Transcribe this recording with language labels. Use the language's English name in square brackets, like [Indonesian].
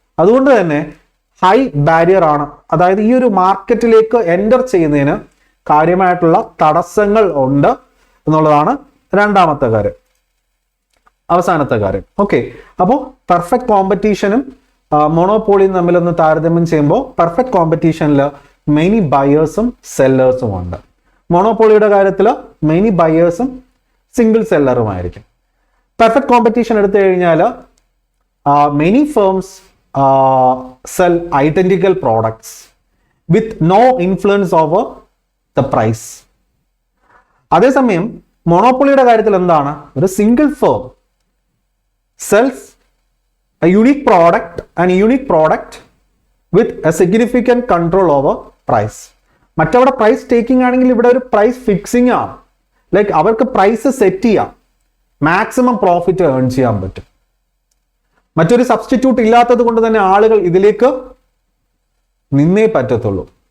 [Malayalam] അതുകൊണ്ട് തന്നെ high barrier ആണ്. അതായത് ഈ ഒരു മാർക്കറ്റിലേക്ക് എൻ്റർ ചെയ്യുന്നതിന് കാര്യമായിട്ടുള്ള തടസ്സങ്ങൾ ഉണ്ട് എന്നുള്ളതാണ് രണ്ടാമത്തെ കാര്യം, അവസാനത്തെ കാര്യം. ഓക്കെ, അപ്പോൾ പെർഫെക്റ്റ് കോമ്പറ്റീഷനും മോണോപോളിയും തമ്മിലൊന്ന് താരതമ്യം ചെയ്യുമ്പോൾ പെർഫെക്റ്റ് കോമ്പറ്റീഷനിൽ മെനി ബയേഴ്സും സെല്ലേഴ്സും ഉണ്ട്. മോണോപോളിയുടെ കാര്യത്തിൽ മെനി ബയേഴ്സും സിംഗിൾ സെല്ലറുമായിരിക്കും. പെർഫെക്റ്റ് കോമ്പറ്റീഷൻ എടുത്തു കഴിഞ്ഞാൽ [English] Many firms sell identical products with no influence over the price. [Malayalam] അതേസമയം മോണോപ്പൊളിയുടെ കാര്യത്തിൽ എന്താണ്, ഒരു [English] Single firm sells a unique product with a significant control over price. [Malayalam] മറ്റവിടെ price taking ആണെങ്കിൽ ഇവിടെ ഒരു പ്രൈസ് ഫിക്സിംഗ് ആണ്. ലൈക്ക് അവർക്ക് പ്രൈസ് സെറ്റ് ചെയ്യാം, മാക്സിമം പ്രോഫിറ്റ് ഏൺ ചെയ്യാൻ പറ്റും. മറ്റൊരു സബ്സ്റ്റിറ്റ്യൂട്ട് ഇല്ലാത്തത് കൊണ്ട് തന്നെ ആളുകൾ ഇതിലേക്ക് നിന്നേ പറ്റത്തുള്ളൂ.